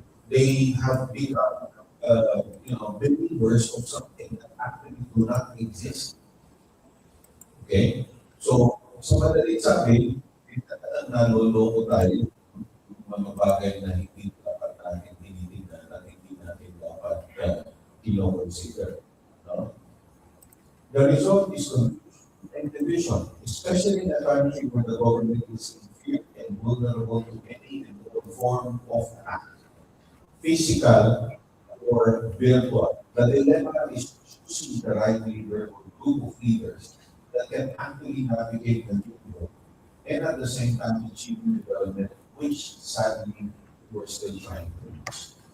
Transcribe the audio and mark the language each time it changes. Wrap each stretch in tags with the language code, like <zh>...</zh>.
<en>They have become believers of something that actually do not exist. Okay?</en> <tl>So, sa madaling sabi, naloloko tayo ng mga bagay na hindi dapat natin tinitignan at hindi natin dapat kino-consider. No?</tl> <en>The result is confusion and division, especially in a country where the government is inferior and vulnerable to any form of act, physical or virtual. The dilemma is choosing the right leader or group of leaders that can actually navigate the new world and at the same time achieving development, which sadly we're still trying to reach.</en>